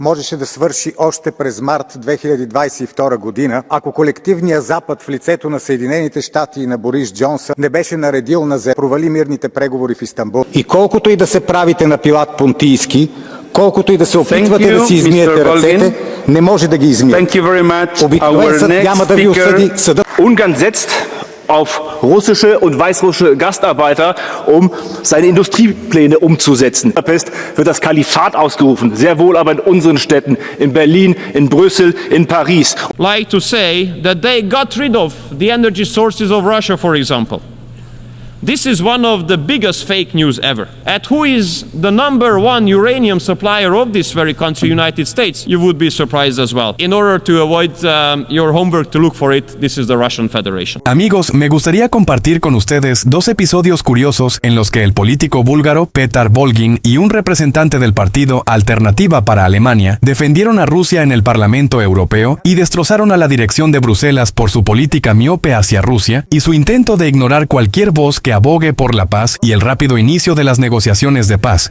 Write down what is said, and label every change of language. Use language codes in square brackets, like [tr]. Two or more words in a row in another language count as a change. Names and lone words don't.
[bg] можеше да свърши още през март 2022 година, ако колективният Запад в лицето на Съединените щати и на Борис Джонсън не беше наредил на провали мирните преговори в Истанбул. И колкото и да се правите на Пилат Понтийски, колкото и да се опитвате да си измиете ръцете, не може да ги измиете. Обикновен съд няма да ви осъди, съдът... [de] Ungarn setzt auf russische und weißrussische Gastarbeiter, seine Industriepläne umzusetzen. In Budapest wird das Kalifat ausgerufen, sehr wohl aber in unseren Städten, in Berlin, in Brüssel, in Paris. [en] Like to say that they got rid of the energy sources of Russia, for example. This is one of the biggest fake news ever. And who is the number one uranium supplier of this very country, United States? You would be surprised as well. In order to avoid your homework to look for it, this is the Russian Federation. [es] Amigos, me gustaría compartir con ustedes dos episodios curiosos en los que el político búlgaro Petar Volgin y un representante del partido Alternativa para Alemania defendieron a Rusia en el Parlamento Europeo y destrozaron a la dirección de Bruselas por su política miope hacia Rusia y su intento de ignorar cualquier voz que abogue por la paz y el rápido inicio de las negociaciones de paz.